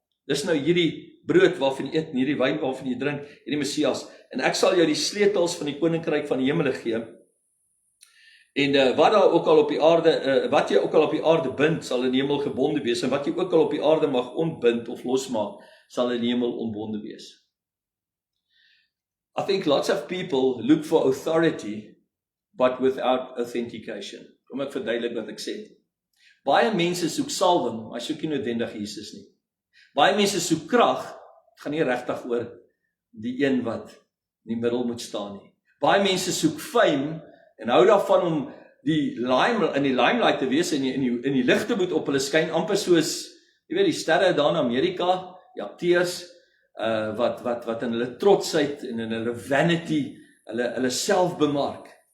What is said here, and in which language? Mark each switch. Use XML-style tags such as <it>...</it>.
<af>Dis nou hierdie brood waarvan jy eet, en hierdie wyn waarvan jy drink, hierdie Messias. En ek sal jou die sleutels van die koninkryk van die hemele gee. En wat jy ook al op die aarde bind, sal in die hemel gebonde wees, en wat jy ook al op die aarde mag ontbind of losmaak, sal in die hemel ontbonde wees.</af> <en>I think lots of people look for authority, but without authentication.</en> <af>Kom ek verduidelik wat ek sê. Baie mense soek salwing, maar soek nie noodwendig Jesus nie. Baie mense soek krag, het gaan nie regtig oor die een wat in die middel moet staan nie. Baie mense soek fame, en hou daarvan om in die limelight te wees, en in die lig te moet op hulle skyn, amper soos, jy weet, die sterre daar in Amerika, die akteurs, wat in hulle trotsheid, en in hulle vanity, hulle self bemark.</af>